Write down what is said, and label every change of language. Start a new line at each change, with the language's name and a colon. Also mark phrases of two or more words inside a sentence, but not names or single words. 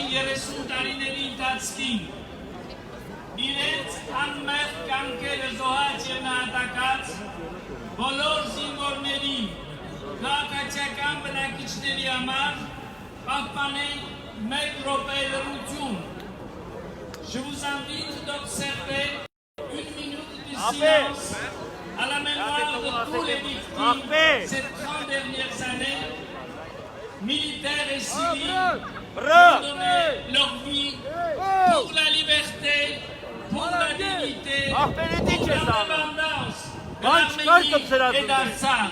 Armenian: 30 տարիների ընթացքին իրենց անմեղ կամքերը զոհած և նահատակած բոլոր զինվորների, քաղաքացիական բնակիչների համար պահպանենք մեկ րոպե լռություն։
French: Je vous invite d'observer une minute de silence à la mémoire de tous les victimes ces 30 dernières années, militaires et civils, qui ont donné leur vie pour la liberté, pour la dignité, pour l'indépendance de l'Arménie et d'Artsakh.